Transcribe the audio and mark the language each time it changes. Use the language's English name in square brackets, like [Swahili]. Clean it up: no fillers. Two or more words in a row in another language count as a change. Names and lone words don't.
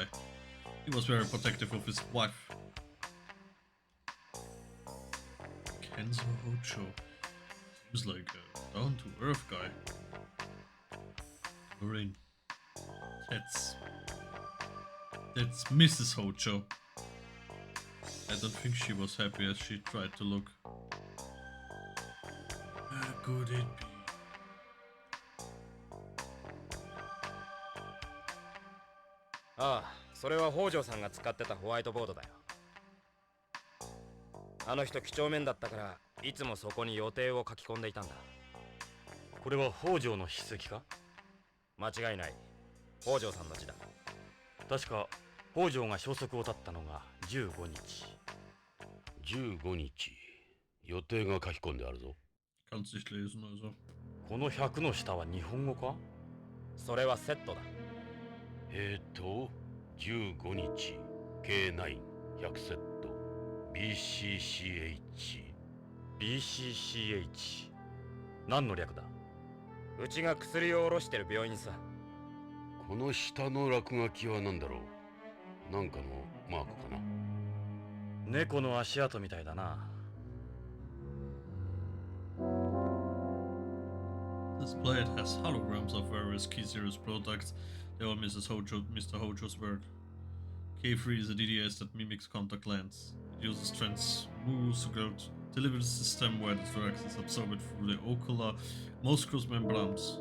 [English] He was very protective of his wife. Kenzo Hojo seems like a down-to-earth guy. Lorraine. That's Mrs. Hojo. I don't think she was happy as she tried to look. How could it be? [Japanese] ああ、それは北条さんが使ってたホワイトボードだよ。あの人几帳面だったからいつもそこに予定を書き込んでいたんだ。これは北条の筆跡か？間違いない。北条さんの字だ。確か北条が消息を絶ったのが15日。 15日。予定が書き込んであるぞ。 [German] Kannst nicht lesen, also. [Japanese] この100の下は日本語か？それはセットだ。 15日 K9 100セット BCCH 何の略だ？うちが薬を卸してる病院さ。この下の落書きは何だろう？なんかのマークかな？猫の足跡みたいだな。 [English] This plate has holograms of various key series products. They are Mr. Hojo's work. K3 is a DDS that mimics contact lens. It uses transmusical delivery system where the drug is absorbed through the ocular mucous membranes.